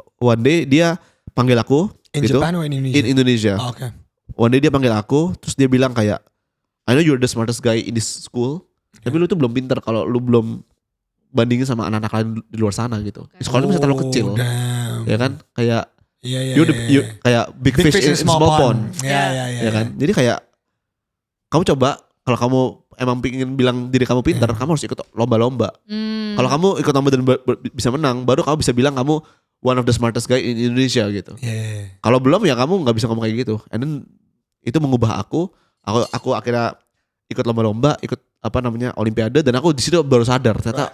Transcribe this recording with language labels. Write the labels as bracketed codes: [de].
[en] One day [id] dia panggil aku [en] In [id] gitu, [en] Japan or in Indonesia? in Indonesia. Oh, okay. One day [id] dia panggil aku, terus dia bilang kayak, [en] I know you're the smartest guy in this school, [id] tapi lu tuh belum pinter kalau lu belum bandingin sama anak-anak lain di luar sana gitu. Di sekolah itu masih terlalu kecil, [en] Damn. [id] ya kan? Kayak Iya, iya, [en] you kayak big, fish in small pond, [id] Iya, iya, iya. ya kan? Jadi kayak kamu coba kalau kamu emang pengen bilang diri kamu pinter, kamu harus ikut lomba-lomba. Kalau kamu ikut lomba dan bisa menang, baru kamu bisa bilang kamu [en] one of the smartest guy in Indonesia [id] gitu. Iya, iya, iya. Kalau belum ya kamu nggak bisa ngomong kayak gitu. [en] And then [id] itu mengubah aku akhirnya ikut lomba-lomba, ikut apa namanya olimpiade, dan aku di situ baru sadar ternyata